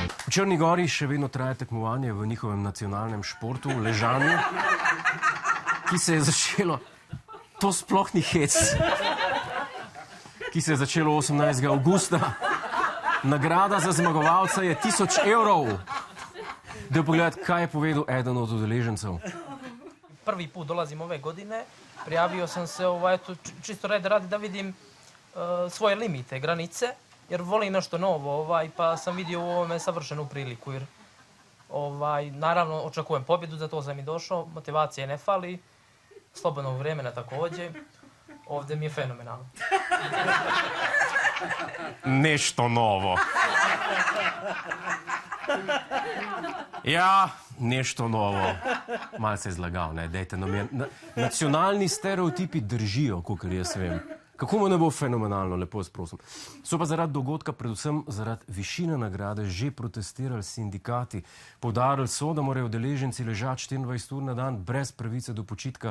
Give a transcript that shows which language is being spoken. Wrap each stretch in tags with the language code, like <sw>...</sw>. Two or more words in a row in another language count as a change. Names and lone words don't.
<sl>V Črni Gori še vedno traja tekmovanje v njihovem nacionalnem športu, ležanju, ki se je začelo, to sploh ni hec, ki se je začelo 18. avgusta. Nagrada za zmagovalca je 1000 evrov. Da pogledati, kaj je povedal eden od udeležencev.</sl> <hr>Prvi put dolazim ove godine, prijavio sam se čisto radi da vidim svoje limite, granice, jer volim nešto novo, pa sam vidio u ovome savršenu priliku, jer naravno očekujem pobjedu, za to sam i došao, motivacije ne fali, slobodnog vremena također, ovdje mi je fenomenalno. Nešto novo. Ja, nešto novo.</hr> <sl>Malce je zlagal, ne, dejte nam je. Nacionalni stereotipi držijo, kakor jaz vem. Kako mu ne bo fenomenalno, lepo vas prosim. So pa zaradi dogodka, predvsem zaradi višine nagrade, že protestirali sindikati. Poudarili so, da morajo udeleženci ležati 24 ur na dan brez pravice do počitka.</sl>